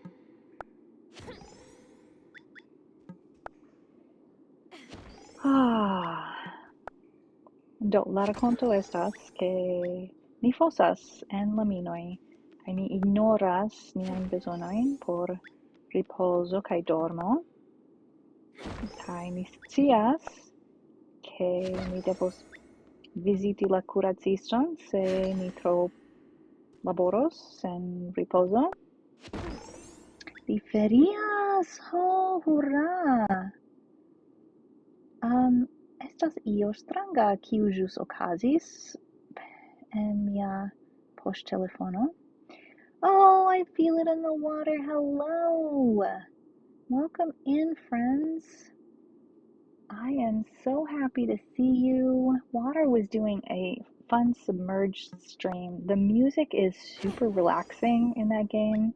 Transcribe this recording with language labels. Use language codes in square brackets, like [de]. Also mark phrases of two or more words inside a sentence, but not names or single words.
[eo] Do, la rakonto estas ke ni fosas en la minoj kaj ni ignoras niajn bezonojn por ripozo kaj dormo, kaj ni scias ke ni devos viziti la kuraciston se ni tro laboros sen ripozo. Vi ferias! Ho, hurra! Estas io stranga kiu ĵus okazis en mia poŝtelefono. [en] Oh, I feel it in the water. Hello! Welcome in, friends. I am so happy to see you. Water was doing a fun submerged stream. The music is super relaxing in that game.